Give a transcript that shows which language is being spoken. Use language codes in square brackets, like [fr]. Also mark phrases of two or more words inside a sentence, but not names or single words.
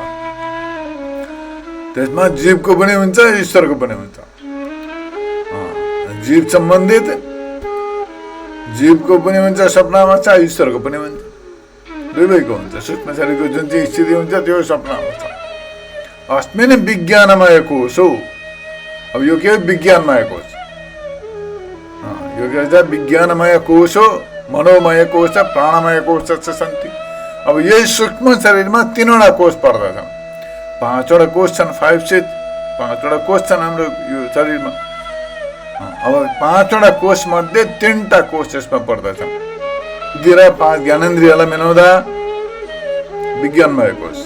[ne] त्यसमा जीवको पनि हुन्छ, ईश्वरको पनि हुन्छ। जीव सम्बन्धित जीवको पनि हुन्छ स्वप्न अवस्था, ईश्वरको पनि हुन्छ, दुवैको हुन्छ। सूक्ष्म शरीरको जुन चाहिँ स्थिति हुन्छ त्यो स्वप्न अवस्था। [sa] अस्मिन् विज्ञानमय कोश [ne] हो। अब यो के हो? विज्ञानमय कोश। यो के भन्छ? विज्ञानमय कोश हो, [sa] मनोमय कोश, प्राणमय कोश सन्ति। [ne] अब यही सूक्ष्म शरीरमा 3वटा कोष पर्दछन्। 5वटा कोष छन्, 5 से 5वटा कोष छन् हाम्रो यो शरीरमा। अब 5वटा कोष मध्ये 3टा कोष यसमा पर्दछन्। 5 ज्ञानेन्द्रियलाई मिलाउँदा विज्ञानमय कोष।